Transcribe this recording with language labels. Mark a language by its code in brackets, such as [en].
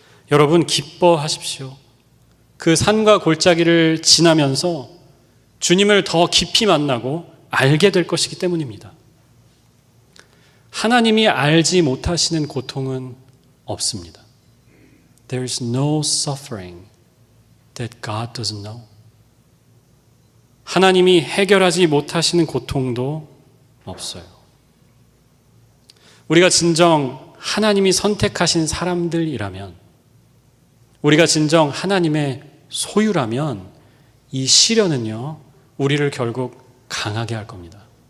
[ko] 여러분, 기뻐하십시오. 그 산과 골짜기를 지나면서 주님을 더 깊이 만나고 알게 될 것이기 때문입니다. 하나님이 알지 못하시는 고통은 없습니다. [en] There is no suffering that God doesn't know. [ko] 하나님이 해결하지 못하시는 고통도 없어요. 우리가 진정 하나님이 선택하신 사람들이라면, 우리가 진정 하나님의 소유라면 이 시련은요, 우리를 결국 강하게 할 겁니다.